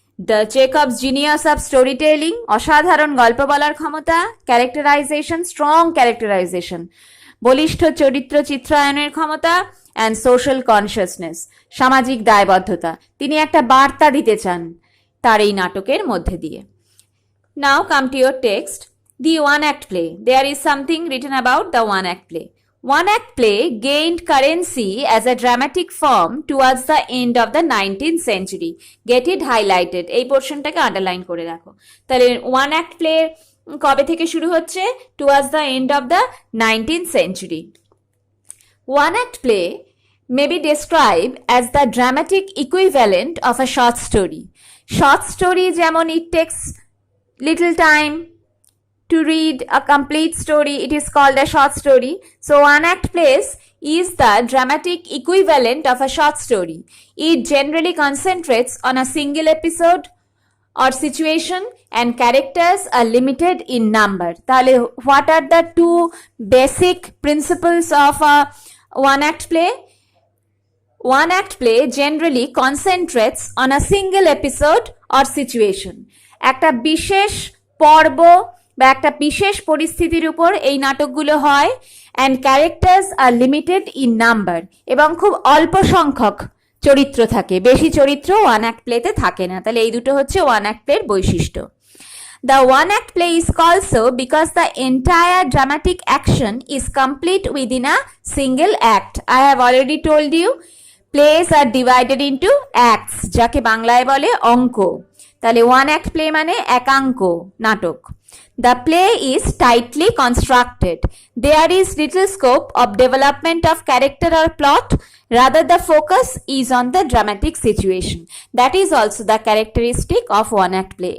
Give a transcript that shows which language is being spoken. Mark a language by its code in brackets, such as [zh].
[en] the Chekhov's genius of storytelling, [bn] অসাধারণ গল্প বলার ক্ষমতা, [en] characterisation, strong characterisation, [bn] বলিষ্ঠ চরিত্র চিত্রায়নের ক্ষমতা, [en] and social consciousness, [bn] সামাজিক দায়বদ্ধতা। তিনি একটা বার্তা দিতে চান তার এই নাটকের মধ্যে দিয়ে। [en] Now come to your text, the one act play. There is something written about the one act play. One act play gained currency as a dramatic form towards the end of the 19th century. Get it highlighted. [bn] এই পোর্শনটাকে underline করে রাখো। তাহলে one act play কবে থেকে শুরু হচ্ছে? [en] towards the end of the 19th century. One act play may be described as the dramatic equivalent of a short story. Short story [bn] যেমন [en] it takes little time to read a complete story, it is called a short story. So one act plays is the dramatic equivalent of a short story. It generally concentrates on a single episode or situation, and characters are limited in number. তাহলে what are the two basic principles of a one act play? One act play generally concentrates on a single episode or situation. [bn] একটা বিশেষ পর্ব বা একটা বিশেষ পরিস্থিতির উপর এই নাটকগুলো হয়, [en] and characters are limited in number, [bn] এবং খুব অল্প সংখ্যক চরিত্র থাকে, বেশি চরিত্র ওয়ান অ্যাক্ট প্লেতে থাকে না। তাহলে এই দুটো হচ্ছে ওয়ান অ্যাক্ট প্লের বৈশিষ্ট্য। [en] The one act play is called so because the entire dramatic action is complete within a single act. I have already told you plays are divided into acts, [bn] যাকে বাংলায় বলে অঙ্ক। তাহলে ওয়ান অ্যাক্ট প্লে মানে একাঙ্ক নাটক। [en] The play is tightly constructed. There is little scope of development of character or plot. Rather, the focus is on the dramatic situation. That is also the characteristic of one act play.